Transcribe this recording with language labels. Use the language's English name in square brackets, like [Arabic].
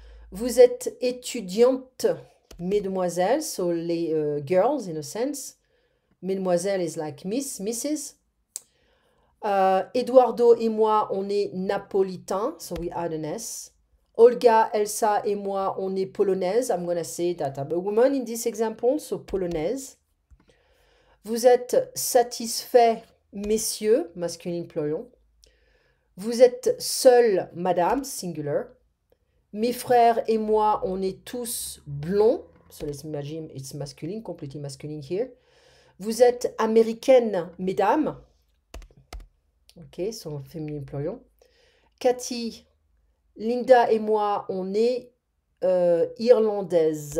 [French] Vous êtes étudiante, mesdemoiselles, [English] so les girls in a sense. Mesdemoiselles is like Miss, Mrs. [French] Eduardo et moi, on est napolitain, [English] so we add an S. [French] Olga, Elsa et moi, on est polonaise. [English] I'm going to say that I'm a woman in this example, so polonaise. [French] Vous êtes satisfait, messieurs, [English] masculine plural. [French] Vous êtes seul, madame, singular. Mes frères et moi, on est tous blonds. [English] So let's imagine it's masculine, completely masculine here. [French] Vous êtes américaine, mesdames. Ok, so féminin plural. Cathy, Linda et moi, on est irlandaise.